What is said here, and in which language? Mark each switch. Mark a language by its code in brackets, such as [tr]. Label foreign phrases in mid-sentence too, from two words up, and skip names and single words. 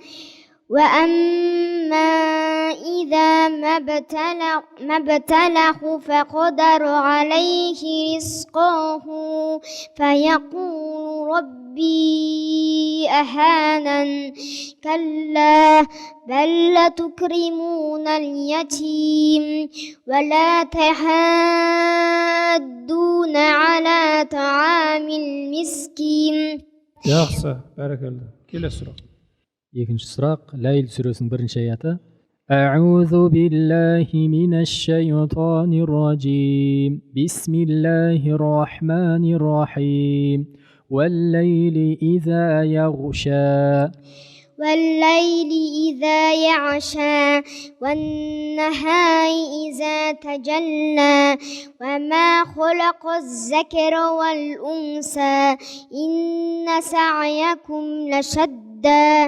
[ar] وأما إذا ما ابتلاه فقدر عليه رزقه فيقول ربي أهانن. كلا بل لا تكرمون اليتيم ولا تحاضون على طعام المسكين. [kk] Жақсы, бәрекелді. Келесі сұрақ. Екінші сұрақ, Ләйл сүресінің бірінші аяты. [ar] أعوذ بالله من الشيطان الرجيم. بسم الله الرحمن الرحيم. والليل إذا يغشى والليل إذا يعشى والنهار إذا تجلى وما خلق الذكر والأنثى إن سعيكم لشتى.